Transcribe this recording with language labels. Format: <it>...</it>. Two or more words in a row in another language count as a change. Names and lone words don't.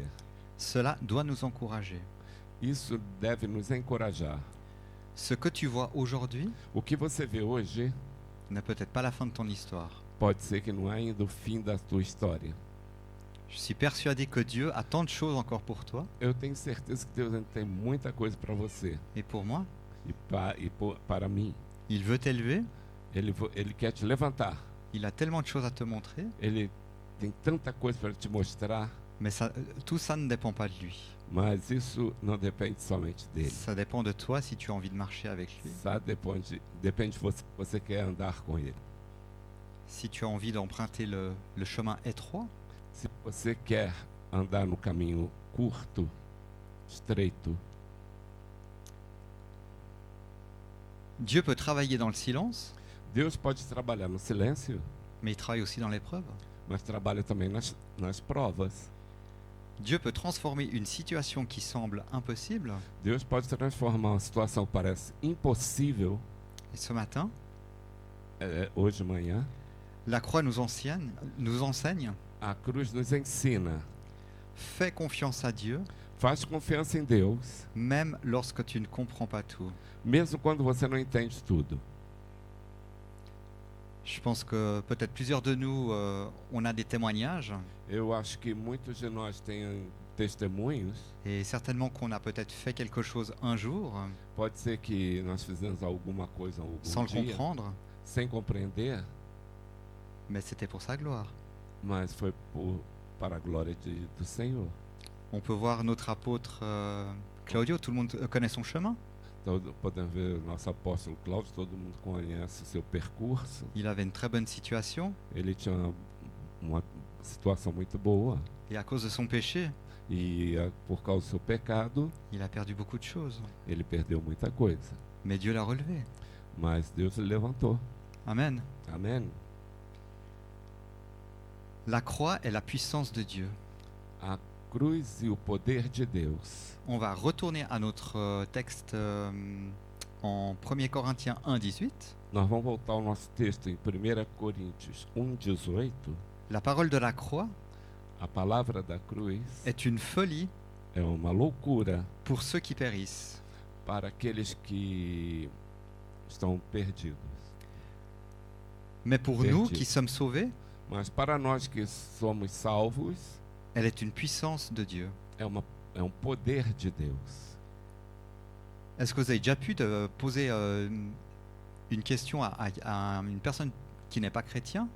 <fr>Cela doit nous encourager.</fr> <pt>Isso deve nos encorajar.</pt> <fr>Ce que tu vois aujourd'hui</fr> <pt>O que você vê hoje</pt> <fr>n'est peut-être pas la fin de ton histoire.</fr> <pt>pode ser que não é ainda o fim da tua história.</pt> <fr>Je suis persuadé que Dieu a tant de choses encore pour toi</fr> <pt>Eu tenho certeza que Deus ainda tem muita coisa para você</pt> <fr>et pour moi.</fr> <pt>para mim.</pt> <fr>Il veut t'élever,</fr> <pt>Ele quer te levantar.</pt> <fr>il a tellement de choses à te montrer.</fr> <pt>Ele tem tanta coisa para te mostrar.</pt> <fr>Mais tout ça ne dépend pas de lui.</fr> <pt>Mas isso não depende somente dele.</pt> <fr>Ça dépend de toi si tu as envie de marcher avec lui.</fr> <pt>Ça depende de você quer andar com ele.</pt> <fr>Si tu as envie d'emprunter le chemin étroit,</fr> <pt>Se você quer andar no caminho curto, estreito,</pt> <fr>Dieu peut travailler dans le silence,</fr> <pt>Deus pode trabalhar no silêncio,</pt> <fr>mais il travaille aussi dans l'épreuve.</fr> <pt>mas trabalha também nas provas.</pt> <fr>Dieu peut transformer une situation qui semble impossible.</fr> <pt>Deus pode transformar uma situação que parece impossível.</pt> <fr>Et ce matin,</fr> <pt>Hoje de manhã,</pt> <fr>la croix nous enseigne,</fr> <pt>a cruz nos ensina.</pt> <fr>fais confiance à Dieu,</fr> <pt>Faz confiança em Deus,</pt> <fr>même lorsque tu ne comprends pas tout.</fr> <pt>mesmo quando você não entende tudo.</pt> <fr>Je pense que peut-être plusieurs de nous, on a des témoignages,</fr> <pt>Eu acho que muitos de nós têm testemunhos.</pt> <fr>et certainement qu'on a peut-être fait quelque chose un jour,</fr> <pt>Pode ser que nós fizemos alguma coisa algum</pt> <fr>sans le</fr> <pt>dia,</pt> <fr>comprendre,</fr> <pt>sem compreender,</pt> <fr>mais c'était pour sa gloire.</fr> <pt>mas foi para a glória do Senhor.</pt> <fr>On peut voir notre apôtre Claudio, tout le monde connaît son chemin.</fr> <pt>Então, podemos ver o nosso apóstolo Cláudio, todo mundo conhece o seu percurso.</pt> <fr>Il avait une très bonne situation,</fr> <pt>Ele tinha uma situação muito boa</pt> <fr>et à cause de son péché,</fr> <pt>e por causa do seu pecado,</pt> <fr>il a perdu beaucoup de choses.</fr> <pt>ele perdeu muita coisa.</pt> <fr>Mais Dieu l'a relevé.</fr> <pt>Mas Deus o levantou.</pt> <fr>Amen.</fr> <pt>Amém?</pt> <fr>La croix est la puissance de Dieu.</fr> <pt>A cruz e o poder de Deus.</pt> <fr>On va retourner à notre texte en 1 Corinthiens 1, 18.</fr> <pt>Nós vamos voltar ao nosso texto em 1 Coríntios 1,18.</pt> <fr>La parole de la croix</fr> <pt>A palavra da cruz</pt> <fr>est une folie</fr> <pt>é uma loucura</pt> <fr>pour ceux qui périssent.</fr> <pt>para aqueles que estão perdidos.</pt> <fr>Mais pour</fr> <pt>Perdido.</pt> <fr>nous qui sommes sauvés,</fr> <pt>Mas para nós que somos salvos,</pt> <fr>elle est une puissance de Dieu.</fr> <pt>é um poder de Deus.</pt> <fr>Est-ce que vous avez déjà pu poser une question à une personne qui n'est pas chrétien?</fr>